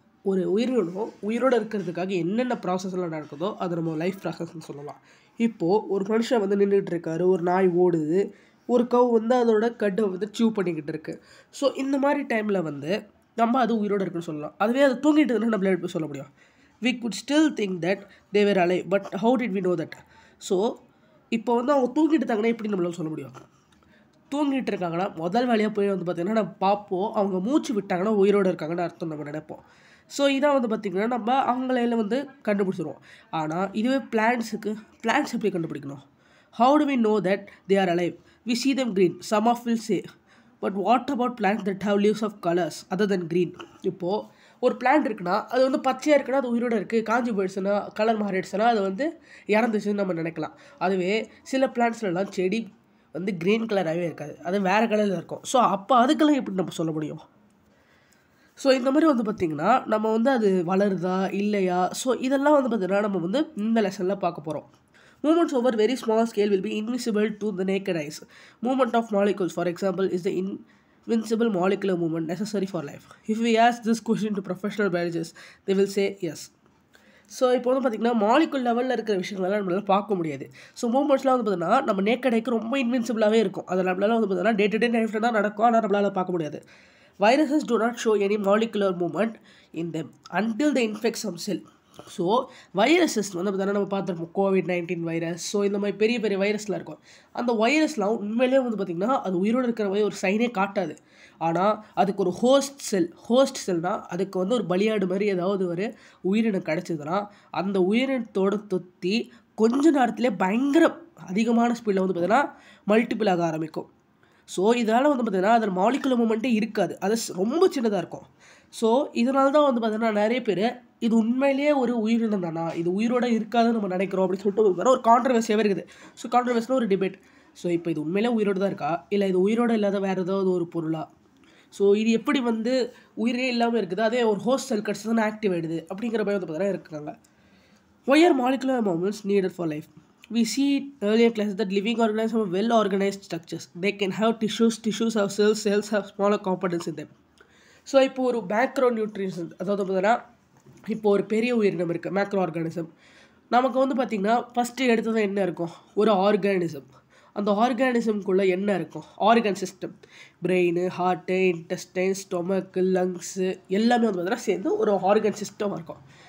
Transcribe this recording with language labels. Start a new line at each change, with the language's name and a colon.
Tamil: ஒரு உயிரோடு இருக்கிறதுக்காக என்னென்ன ப்ராசஸ்லாம் நடக்குதோ அதை நம்ம லைஃப் ப்ராசஸ்ன்னு சொல்லலாம். இப்போது ஒரு மனுஷன் வந்து நின்றுட்டு இருக்காரு, ஒரு நாய் ஓடுது, ஒரு கவ் வந்து அதோட கட்டை வந்து சீவ் பண்ணிக்கிட்டு இருக்கு. ஸோ இந்த மாதிரி டைமில் வந்து நம்ம அது உயிரோடு இருக்குன்னு சொல்லலாம். அதுவே அது தூங்கிட்டு இருந்தால் நம்மளால எப்படி சொல்ல முடியும்?
English: We could still think that they were alive, but how did we know that?
Tamil: So இப்போ வந்து அவங்க தூங்கிட்டு இருக்காங்கன்னா எப்படி நம்மளால சொல்ல முடியும்? தூங்கிட்டு இருக்காங்கன்னா முதல் வேலையாக போய் வந்து பார்த்திங்கன்னா நம்ம பார்ப்போம், அவங்க மூச்சு விட்டாங்கன்னா உயிரோடு இருக்காங்கன்னு அர்த்தம் நம்ம நினைப்போம். ஸோ இதான் வந்து பார்த்திங்கன்னா நம்ம அவங்களையில வந்து கண்டுபிடிச்சிருவோம். ஆனால் இதுவே பிளான்ட்ஸ் எப்படி கண்டுபிடிக்கணும்?
English: How do we know that they are alive? We see them green, some of will say. But what about plants that have leaves of colors other than green?
Tamil: இப்போது ஒரு பிளான்ட் இருக்குன்னா அது வந்து பச்சையாக இருக்குன்னா அது உயிரோடு இருக்குது, காஞ்சி போயிடுச்சுன்னா கலர் மாறிடுச்சுன்னா அது வந்து இறந்துச்சுன்னு நம்ம நினைக்கலாம். அதுவே சில பிளான்ட்ஸ்லாம் செடி வந்து க்ரீன் கலராகவே இருக்காது, அது வேறு கலரில் இருக்கும். ஸோ அப்போ அதுக்கெல்லாம் எப்படி நம்ம சொல்ல முடியும்? ஸோ இந்த மாதிரி வந்து பார்த்திங்கன்னா நம்ம வந்து அது வளருதா இல்லையா, ஸோ இதெல்லாம் வந்து பார்த்திங்கன்னா நம்ம வந்து இந்த லெசனில் பார்க்க போகிறோம்.
English: Movements over very small scale will be invisible to the naked eyes. Movement of molecules, for example, is the invincible molecular movement necessary for life. If we ask this question to professional biologists, they will say yes.
Tamil: So இப்போ வந்து பார்த்திங்கன்னா molecule லெவலில் இருக்கிற விஷயங்களெல்லாம் நம்மளால் பார்க்க முடியாது. So மூமெண்ட்ஸ்லாம் வந்து பார்த்திங்கன்னா நம்ம நேக்கட் ஐக்கு ரொம்ப இன்வின்சிபிளாகவே இருக்கும். அதை நம்மளால் வந்து பார்த்திங்கன்னா டே டு டே லைஃப்பில் தான் நடக்கும், ஆனால் நம்மளால் பார்க்க முடியாது.
English: Viruses do not show any molecular movement in them until they infect some cell.
Tamil: So viruses வந்து பார்த்தீங்கன்னா நம்ம பார்த்துருப்போம், COVID-19 வைரஸ். ஸோ இந்த மாதிரி பெரிய பெரிய வைரஸ்லாம் இருக்கும். அந்த வைரஸ்லாம் உண்மையிலே வந்து பார்த்திங்கன்னா அது உயிரோடு இருக்கிற மாதிரி ஒரு சைனே காட்டாது. ஆனால் அதுக்கு ஒரு ஹோஸ்ட் செல்னால் அதுக்கு வந்து ஒரு பலியாடு மாதிரி ஏதாவது ஒரு உயிரினம் கிடச்சிதுன்னா அந்த உயிரினத்தோடு தொத்தி கொஞ்ச நேரத்துலேயே பயங்கர அதிகமான ஸ்பீடில் வந்து பார்த்திங்கன்னா மல்டிபிள் ஆக ஆரம்பிக்கும். ஸோ இதனால் வந்து பார்த்திங்கன்னா அதில் மாலிகுலர் மூமெண்ட்டே இருக்காது, அது ரொம்ப சின்னதாக இருக்கும். ஸோ இதனால தான் வந்து பார்த்திங்கன்னா நிறைய பேர் இது உண்மையிலேயே ஒரு உயிரினம் தானா, இது உயிரோடு இருக்காதுன்னு நம்ம நினைக்கிறோம் அப்படின்னு சொல்லிட்டு ஒரு கான்ட்ரவர்சியாகவே இருக்குது. ஸோ கான்ட்ரவர்சினா ஒரு டிபேட். ஸோ இப்போ இது உண்மையிலே உயிரோடு தான் இருக்கா, இல்லை இது உயிரோடு இல்லாத வேறு ஏதாவது ஒரு பொருளா? ஸோ இது எப்படி வந்து உயிரே இல்லாமல் இருக்குது, அதே ஒரு ஹோஸ்ட் செல் கிடச்சி தான் ஆக்டிவ் ஆகிடுது அப்படிங்கிற பயம் வந்து பார்த்தீங்கன்னா இருக்காங்க.
English: Why are molecular movements needed for life? We see earlier classes that living organisms have well-organized structures. They can have tissues have cells have smaller components in them.
Tamil: So இப்போ ஒரு மேக்ரோ நியூட்ரியன்ஸ், அதாவது பார்த்தீங்கன்னா இப்போ ஒரு பெரிய உயிரினம் இருக்குது macro organism. நமக்கு வந்து பார்த்திங்கன்னா ஃபஸ்ட்டு எடுத்தது என்ன இருக்கும்? ஒரு ஆர்கானிசம். அந்த ஆர்கானிசம்குள்ளே என்ன இருக்கும்? Organ system, brain, heart, intestine, stomach, lungs எல்லாமே வந்து பார்த்தீங்கன்னா சேர்ந்து ஒரு ஆர்கன் சிஸ்டமாக இருக்கும்.